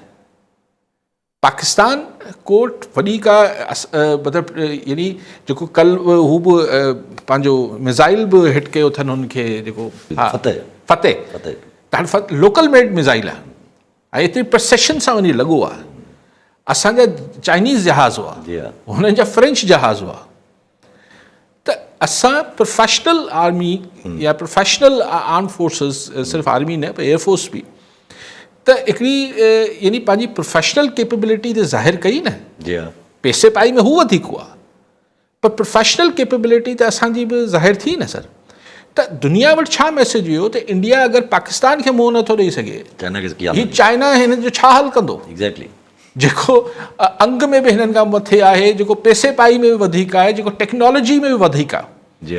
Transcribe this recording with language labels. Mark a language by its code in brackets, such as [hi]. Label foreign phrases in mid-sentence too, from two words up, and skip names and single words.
[sd] पाकिस्तान कोर्ट वॾी का मतिलबु यानी जेको कल हू बि पंहिंजो मिज़ाइल बि हिट कयो अथनि हुनखे, जेको फतेह त [en] local made missile [sd] आहे ऐं एतिरी प्रसेशन सां वञी लॻो आहे। असांजा चाइनीज़ जहाज़ हुआ, हुननि जा फ्रेंच जहाज़ हुआ। त असां [en] professional army [sd] या [en] professional arm forces, [sd] सिर्फ़ु आर्मी न पर एयरफोर्स बि, त हिकिड़ी यानी पंहिंजी [en] professional capability [sd] त ज़ाहिर कई न। पैसे पाई में हू वधीक हुआ, पर [en] professional capability [sd] त असांजी बि ज़ाहिर थी न सर। त दुनिया वटि छा मैसेज वियो त इंडिया अगरि पाकिस्तान खे मुंहुं नथो ॾेई सघे, ही चाइना हिन जो छा हल कंदो? एग्ज़ैक्टली, जेको अंग में बि हिननि खां मथे आहे, जेको पैसे पाई में बि वधीक आहे, जेको टेक्नोलॉजी में बि वधीक आहे।